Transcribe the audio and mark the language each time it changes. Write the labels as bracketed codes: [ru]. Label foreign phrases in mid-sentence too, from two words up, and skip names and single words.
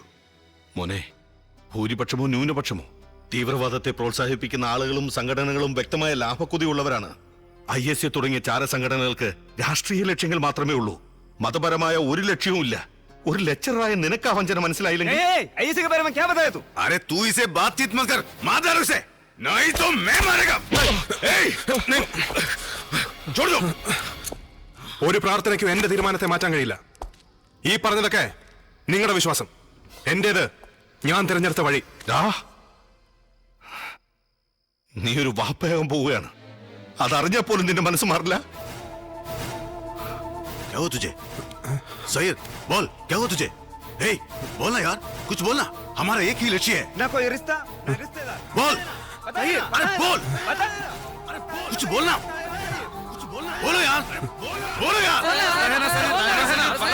[ml] മോനെ, ഭൂരിപക്ഷമോ ന്യൂനപക്ഷമോ തീവ്രവാദത്തെ പ്രോത്സാഹിപ്പിക്കുന്ന ആളുകളും സംഘടനകളും വ്യക്തമായ ലാഭക്കൊതിയുള്ളവരാണ്. IS തുടങ്ങിയ ചാരസംഘടനകൾക്ക് രാഷ്ട്രീയ ലക്ഷ്യങ്ങൾ മാത്രമേ ഉള്ളൂ, മതപരമായ ഒരു ലക്ഷ്യവും ഇല്ല. ഒരു ലെക്ചറായ നിനക്ക് ആ വഞ്ചന മനസ്സിലായില്ലെങ്കിൽ [hi] ऐसे के बारे में क्या बताया तू? अरे तू इसे बातचीत मत कर, मार उसे, नहीं तो मैं मारेगा. छोड़ दो. [ml] ഒരു പ്രാർത്ഥനയ്ക്കും എന്റെ തീരുമാനത്തെ മാറ്റാൻ കഴിയില്ല. ഈ പറഞ്ഞതൊക്കെ നിങ്ങളുടെ വിശ്വാസം, എന്റേത് ഞാൻ തിരഞ്ഞെടുത്ത വഴി. നീ ഒരു വാപ്പയാകാൻ പോവുകയാണ്, അതറിഞ്ഞപ്പോലും നിന്റെ മനസ്സ് മാറില്ല. [hi] क्या हुआ तुझे? सैयद बोल, क्या हुआ तुझे? हे बोलना यार, कुछ बोलना, हमारा एक ही लक्ष्य है. ना कोई रिश्ता ना रिश्तेदार. बोल. बताइए. अरे बोल, बता. कुछ बोलना, कुछ बोलना, बोलो यार, बोलो यार.